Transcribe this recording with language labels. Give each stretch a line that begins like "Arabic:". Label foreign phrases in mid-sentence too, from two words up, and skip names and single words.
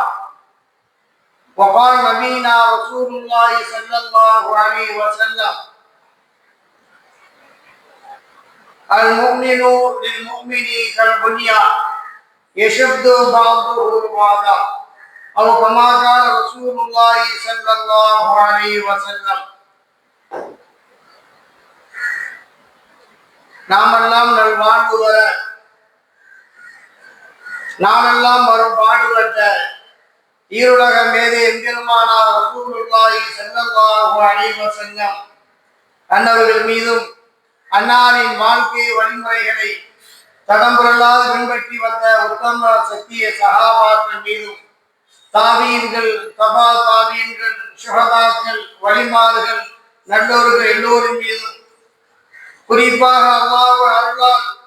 Arabic: وقال نبينا رسول الله صلى الله عليه وسلم: المؤمن للمؤمن كالبنيان يشد بعضه بعضا أو كما قال رسول الله صلى الله عليه وسلم.
Tamil: நாமெல்லாம் நல்வாழ்வு வர நாமெல்லாம் வரும் பாடுபட்ட ஈருலக மேதே எம்பெருமானார்
Arabic: رسول الله صلى الله عليه وسلم
Tamil: அன்னவர்கள் மீதும் அன்னாரின் வாழ்க்கை வழிமுறைகளை தடம்புரலாது பின்பற்றி வந்த உத்தம சத்திய சஹாபாக்கள் மீதும் தாபீன்கள், தபா தாபீன்கள், ஷுஹதாக்கள், வலிமார்கள், நல்லோர்கள் எல்லோரின் மீதும் குறிப்பாக அல்லாஹ் அருளால்